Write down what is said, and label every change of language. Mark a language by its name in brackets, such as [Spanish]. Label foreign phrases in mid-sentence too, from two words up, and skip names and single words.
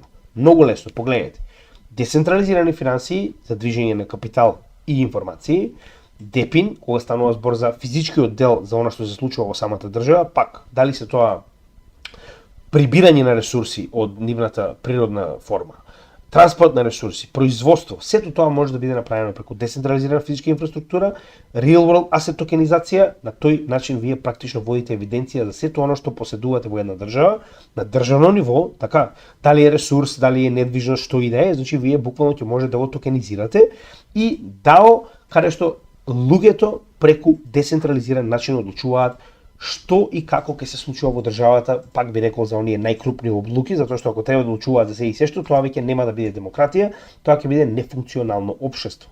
[Macedonian] Многу лесно, погледнете. Децентрализирани финансии за движење на капитал и информации, ДЕПИН, кога станува збор за физичкиот дел за она што се случува во самата држава, пак, дали се тоа прибирање на ресурси од нивната природна форма, транспорт на ресурси, производство, сето тоа може да биде направено преку децентрализирана физичка инфраструктура, [English] real world asset [Macedonian] токенизација, на тој начин вие практично водите евиденција за сето оно што поседувате во една држава, на државно ниво, така, дали е ресурс, дали е недвижност, што и да е, значи вие буквално ќе може да го токенизирате и дао каде што луѓето преку децентрализиран начин одлучуваат што и како ќе се случува во државата, пак би рекол за оние најкрупни одлуки, затоа што ако треба да одлучуваат за се и се што, тоа веќе нема да биде демократија, тоа ќе биде нефункционално општество.